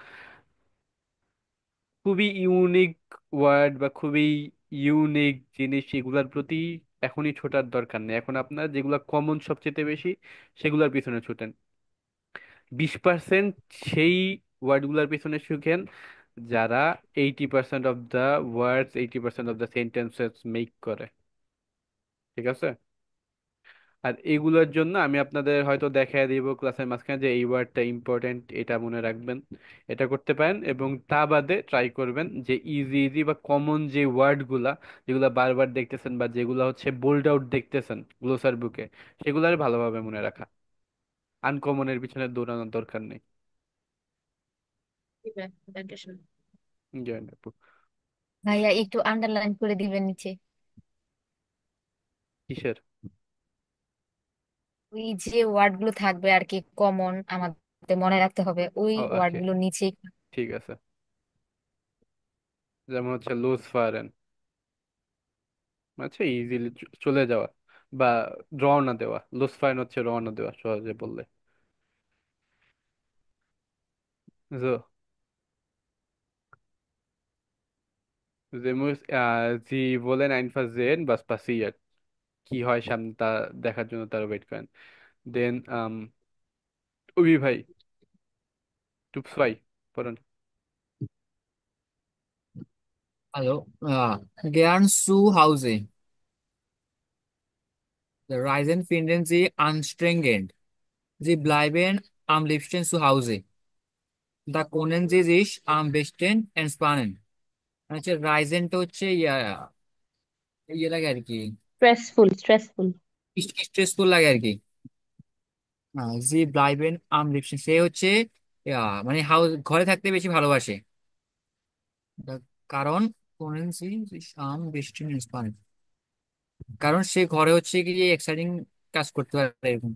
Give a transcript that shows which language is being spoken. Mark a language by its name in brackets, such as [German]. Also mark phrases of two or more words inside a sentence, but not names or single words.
[Bangla] খুবই [English] unique word [Bangla] বা খুবই ইউনিক জিনিস এগুলার প্রতি এখনই ছোটার দরকার নেই। এখন আপনার যেগুলো কমন সবচেয়ে বেশি সেগুলোর পিছনে ছুটেন। 20% সেই ওয়ার্ডগুলোর পিছনে শিখেন যারা 80% [English] of the words 80% of the sentences make [Bangla] করে। ঠিক আছে? আর এগুলোর জন্য আমি আপনাদের হয়তো দেখায় দিব ক্লাসের মাঝখানে যে এই ওয়ার্ডটা ইম্পর্টেন্ট, এটা মনে রাখবেন, এটা করতে পারেন। এবং তা বাদে ট্রাই করবেন যে [English] easy easy [Bangla] বা কমন যে ওয়ার্ডগুলা, যেগুলা বারবার দেখতেছেন বা যেগুলো হচ্ছে [English] bold out [Bangla] দেখতেছেন গ্লোসার বুকে, সেগুলার ভালোভাবে মনে রাখা। আনকমনের পিছনে দৌড়ানোর দরকার নেই। জি ভাইয়া, [English] thank you so much। [Bangla] জয়েন আপু। ভাইয়া একটু আন্ডারলাইন করে দিবেন নিচে। কিসের? ওই যে ওয়ার্ড গুলো থাকবে আর কি, কমন আমাদের মনে রাখতে হবে, ওই ওয়ার্ড ওকে, গুলো নিচে। ঠিক আছে। যেমন হচ্ছে [German] los fahren, [Bangla] আচ্ছা ইজিলি চলে যাওয়া বা রওনা দেওয়া। [German] los fahr [Bangla] হচ্ছে রওনা দেওয়া সহজে বললে। [German] So, Sie wollen einfach sehen, was passiert. [Bangla] কি হয় সামনে তা দেখার জন্য তারা ওয়েট করেন। দেন উবি ভাই, টুপস ভাই, পড়ুন। [German] Also, gern zu Hause. Die Reisen finden Sie anstrengend. Sie bleiben am liebsten zu Hause. Da können Sie sich am besten entspannen. [Bangla] হচ্ছে রাইজেনটা হচ্ছে ইয়ে লাগে আর কি, [English] stressful stressful. [Bangla] স্ট্রেসফুল লাগে আর কি। [German] Sie bleiben am liebsten, [Bangla] সে হচ্ছে মানে হাউস ঘরে থাকতে বেশি ভালোবাসে। কারণ [German] können Sie am [Bangla] বৃষ্টি পারে, কারণ সে ঘরে হচ্ছে কি এক্সাইটিং কাজ করতে পারে এরকম।